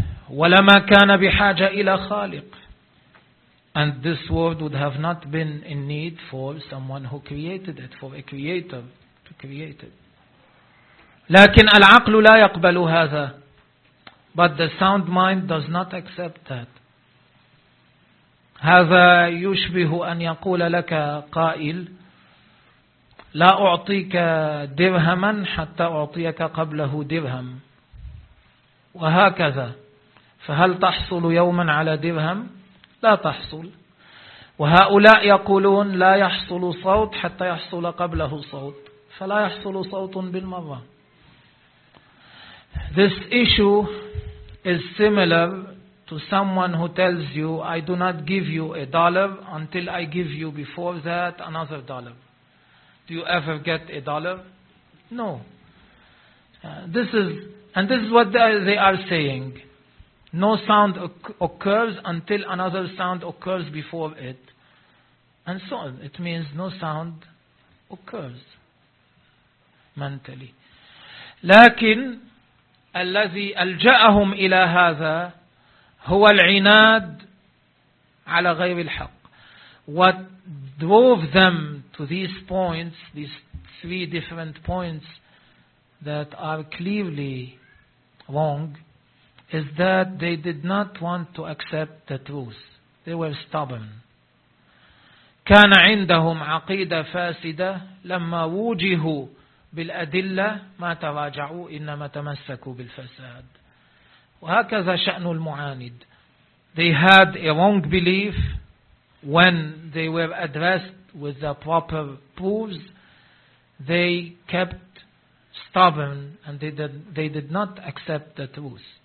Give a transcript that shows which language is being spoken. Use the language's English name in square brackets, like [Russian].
[Arabic] وَلَمَا كَانَ بِحَاجَةَ إِلَى خَالِقٍ. [English] And this world would have not been in need for someone who created it, for a creator to create it. [Arabic] لَكِنَ الْعَقْلُ لَا يَقْبَلُ هَذَا. [English] But the sound mind does not accept that. [Arabic] هذا يشبه أن يقول لك قائل لا أعطيك درهما حتى أعطيك قبله درهم وهكذا فهل تحصل يوما على درهم؟ لا تحصل. وهؤلاء يقولون لا يحصل صوت حتى يحصل قبله صوت فلا يحصل صوت بالمرة. [English] This issue is similar to someone who tells you, I do not give you a dollar until I give you before that another dollar. Do you ever get a dollar? No. This is what they are saying. No sound occurs until another sound occurs before it. And so on. It means no sound occurs mentally. [Arabic] لكن الذي ألجأهم إلى هذا هو العناد على غير الحق. [English] What drove them to these points, these three different points that are clearly wrong, is that they did not want to accept the truth. They were stubborn. [Arabic] كان عندهم عقيدة فاسدة لما وجهوا بالأدلة ما تراجعوا إنما تمسكوا بالفساد. وهكذا شأن المعاند. [English] They had a wrong belief when they were addressed with the proper proofs. They kept stubborn and they did not accept the truth.